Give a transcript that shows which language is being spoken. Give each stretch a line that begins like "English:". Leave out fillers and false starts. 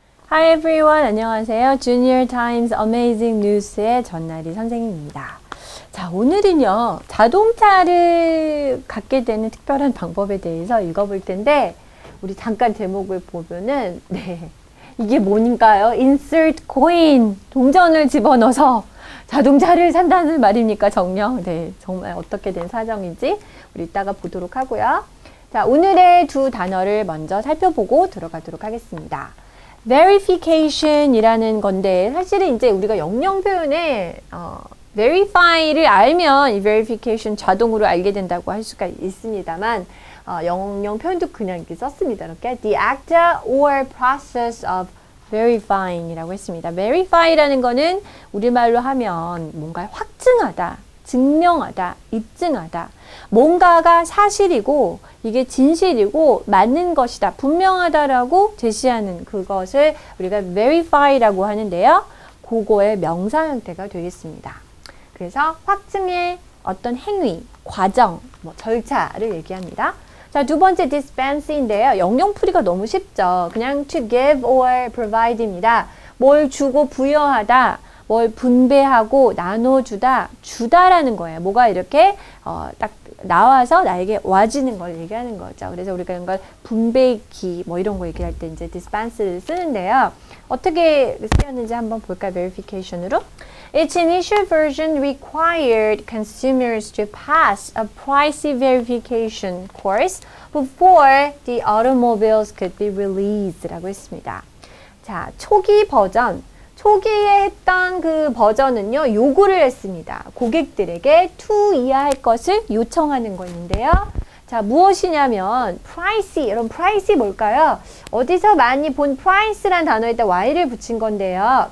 English: Hi everyone,
Korean: 안녕하세요. Junior Times Amazing News의 전나리 선생님입니다. 자, 오늘은요, 자동차를 갖게 되는 특별한 방법에 대해서 읽어볼 텐데, 우리 잠깐 제목을 보면은, 이게 뭔가요?
English: Insert coin,
Korean: 동전을 집어넣어서 자동차를 산다는 말입니까, 정녕? 네, 정말 어떻게 된 사정인지 우리 이따가 보도록 하고요. 자, 오늘의 두 단어를 먼저 살펴보고 들어가도록 하겠습니다. verification이라는 건데, 사실은 이제 우리가 영영 표현에 verify를 알면 이 verification 자동으로 알게 된다고 할 수가 있습니다만, 영영 표현도 그냥 이렇게 썼습니다. 이렇게
English: the act or process of verifying
Korean: 이라고 했습니다. verify라는 거는 우리말로 하면 뭔가 확증하다, 증명하다, 입증하다. 뭔가가 사실이고 이게 진실이고 맞는 것이다, 분명하다라고 제시하는 그것을 우리가 verify라고 하는데요. 그거의 명사 형태가 되겠습니다. 그래서 확증의 어떤 행위, 과정, 절차를 얘기합니다. 자, 두 번째 dispense인데요. 영영풀이가 너무 쉽죠. 그냥
English: to give or provide
Korean: 입니다. 뭘 주고 부여하다, 뭘 분배하고 나눠주다, 주다라는 거예요. 뭐가 이렇게 딱 나와서 나에게 와지는 걸 얘기하는 거죠. 그래서 우리가 이런 걸 분배기 이런 거 얘기할 때 이제 dispense를 쓰는데요. 어떻게 쓰였는지 한번 볼까요? verification으로.
English: Its initial version required consumers to pass a pricey verification course before the automobiles could be released
Korean: 라고 했습니다. 자, 초기 버전. 초기에 했던 그 버전은요, 요구를 했습니다. 고객들에게 to 이하할 것을 요청하는 것인데요. 자, 무엇이냐면, pricey. 여러분, pricey 뭘까요? 어디서 많이 본 price란 단어에다 y를 붙인 건데요.